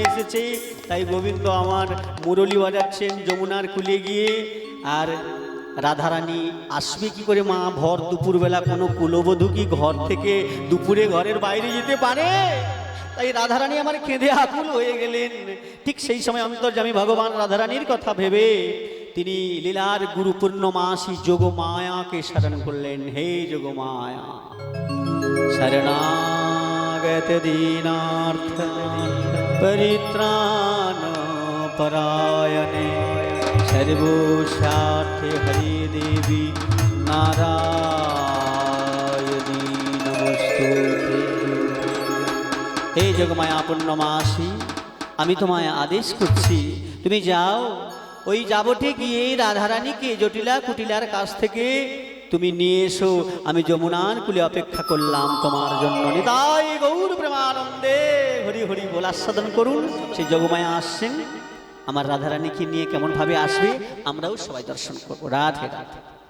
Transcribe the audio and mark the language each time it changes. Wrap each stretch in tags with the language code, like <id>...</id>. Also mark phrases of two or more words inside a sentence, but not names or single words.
<bn>এসেছে তাই গোবিন্দ আমার মুরলি বাজাচ্ছেন যমুনার কুলে গিয়ে আর রাধারানী আসবে কি করে মা ভর দুপুরবেলা কোনো কুলবধূ কি ঘর থেকে দুপুরে ঘরের বাইরে যেতে পারে তাই রাধারানী আমার কেঁদে আকুল হয়ে গেলেন ঠিক সেই সময় অন্তর্যামী ভগবান রাধারানীর কথা ভেবে তিনি লীলার গুরু পূর্ণমাসী যোগমায়াকে শরণ করলেন হে যোগমায়া</bn> <sa>শরণাগত দীনার্থ পরিত্রাণ পরায়ণে सर्वोषार्थे हरि देवी नारायणी नमस्तुते हे जगमाया पूर्णमासी</sa> <bn>আমি তোমায় আদেশ করছি তুমি যাও ওই যাবটে গিয়ে রাধারানীকে জটিলা কুটিলার কাছ থেকে তুমি নিয়ে এসো আমি যমুনার কুলে অপেক্ষা করলাম তোমার জন্য নিতাই গৌর প্রেমানন্দে হরি হরি বল আস্বাদন করুন সেই জগমায়া আসছেন আমার রাধারানীকে নিয়ে কেমন ভাবে আসবে আমরাও সবাই দর্শন করবো রাধে রাধে</bn>